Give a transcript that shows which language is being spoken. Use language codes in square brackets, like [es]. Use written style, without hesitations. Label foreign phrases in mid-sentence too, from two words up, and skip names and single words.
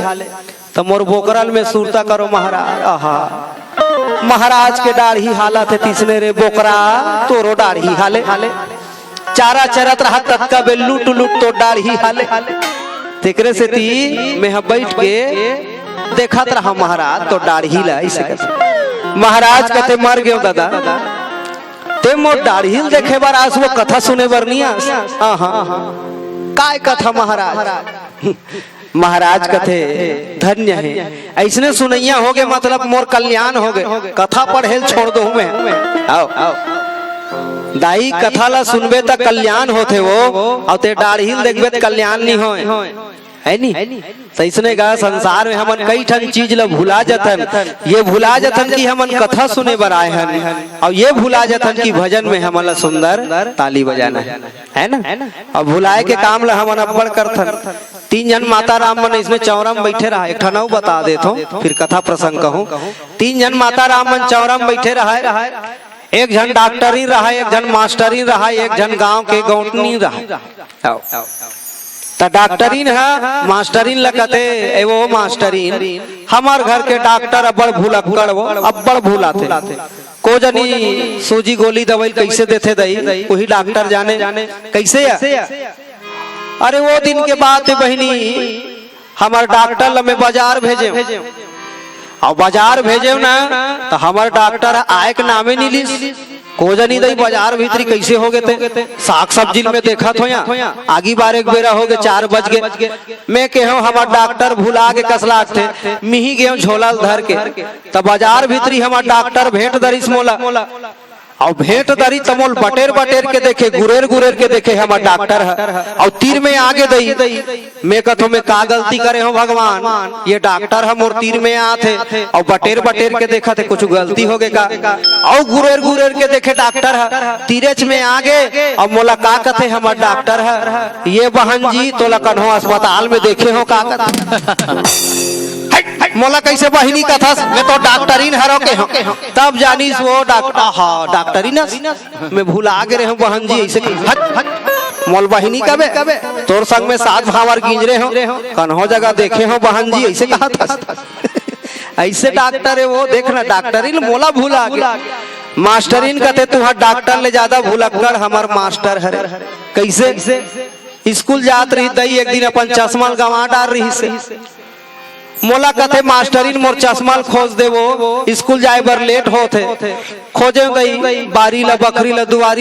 [hne] तो मोर बोकरल में सुरता करो महाराज। आहा महाराज के दाढ़ी हालत है तीसने रे बोकरा तोरो दाढ़ी हाले चारा चरत रहा तत्का बे लूट लूट तो दाढ़ी हाले। तेकरे से ती मैं बैठ के देखत रहा महाराज तो दाढ़ी ला ऐसे महाराज कहते मर गयो दादा ते मोर दाढ़ी देखे बार आज वो कथा सुने बर नहीं आस। काय कथा महाराज महाराज कथे धन्य है ऐसने सुनैया हो गए मतलब मोर कल्याण हो गए। कथा पढ़े छोड़ दो मैं आओ दाई कथा ला सुनबे त कल्याण होते वो और ते दाढ़ी देखबे त कल्याण नहीं हो है नी। तो इसने कहा संसार में हमन कई ठन चीज ला भुला जतन ये भुला जतन कि हमन कथा सुने बर आए हैं और ये भुला जतन कि भजन में हमन ला सुंदर ताली बजाना है ना। और भुलाए के काम ला हमन अब्बड़ करथन। 3 जन माता राम मन इसमें चौरा में बैठे रहा एक ठनाऊ बता देतो फिर कथा प्रसंग कहूँ। 3 जन माता राम मन चौरा में बैठे रहा एक जन डॉक्टरी रहा एक जन मास्टरी रहा एक जन गांव के गौटनी रहा। तो डॉक्टरीन है मास्टरीन लगते वो मास्टरीन हमार घर के डॉक्टर अब्बड़ भूलक्कड़ वो अब्बड़ भूला थे को जनी सूजी गोली दवाई कैसे देते दई वही डॉक्टर जाने कैसे अरे वो दिन के बाद बहनी हमार डॉक्टर लमे बाजार भेजे और बाजार भेजे ना तो हमार डॉक्टर आए के नामे नहीं ली को जनी दई बाजार भीतरी कैसे हो गए थे साग सब्जी में देखा थो या आगी बार एक बेरा हो गए 4 बज गए मैं कहो हमार डॉक्टर भुला के कसला थे मिही गए झोला धर के तब बाजार भीतरी हमार डॉक्टर भेंट दरिस मोला और भेंट दरी तमोल बटेर बटेर के देखे गुरेर गुरेर के देखे हमार डॉक्टर है और तीर में आगे दई मैं कथो मैं का गलती करे हो भगवान ये डॉक्टर है मोर तीर में आते और बटेर बटेर के देखा थे कुछ गलती हो गए का और गुरेर गुरेर के देखे डॉक्टर है तीरच में आगे और मोला का कथे हमार डॉक्टर है ये बहन जी तोला कन्हो अस्पताल में देखे हो का मोला कैसे बहिनी कथा मैं तो डॉक्टरीन हरो के हो तब जानीस वो डॉक्टर हाँ डॉक्टरीन मैं भूला गए हूँ बहन जी ऐसे मोल बहिनी कबे तोर संग में 7 भावर गिंजरे हो कन्हो जगह देखे हो बहन जी ऐसे कहा था ऐसे डॉक्टर है वो देखना डॉक्टरीन मोला भूला गया मास्टरीन कहते तुहार डॉक्टर ले ज्यादा भूलक्कड़ हमार मास्टर है कैसे स्कूल जात रही दई एक दिन अपन चश्मा गंवा डाल रही से मोला कहते मास्टरीन मोर चश्मा खोज दे वो स्कूल जाए बर लेट होते खोजे गई बारी ला बकरी ला दुआरी